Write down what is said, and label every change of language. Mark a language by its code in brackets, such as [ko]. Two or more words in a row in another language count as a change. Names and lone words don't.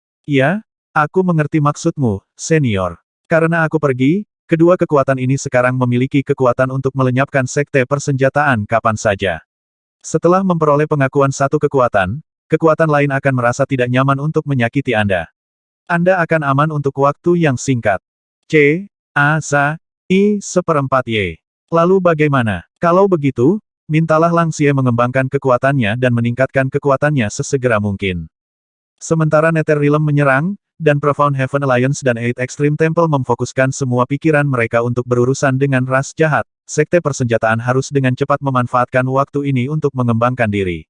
[id] Ya, aku mengerti maksudmu, senior. Karena aku pergi, kedua kekuatan ini sekarang memiliki kekuatan untuk melenyapkan sekte persenjataan kapan saja. Setelah memperoleh pengakuan satu kekuatan, kekuatan lain akan merasa tidak nyaman untuk menyakiti Anda. Anda akan aman untuk waktu yang singkat. C. A. Sa. I. Seperempat Y. Lalu bagaimana? Kalau begitu, mintalah Lang Xie mengembangkan kekuatannya dan meningkatkan kekuatannya sesegera mungkin. Sementara Netherrealm menyerang, dan Profound Heaven Alliance dan Eight Extreme Temple memfokuskan semua pikiran mereka untuk berurusan dengan ras jahat, sekte persenjataan harus dengan cepat memanfaatkan waktu ini untuk mengembangkan diri.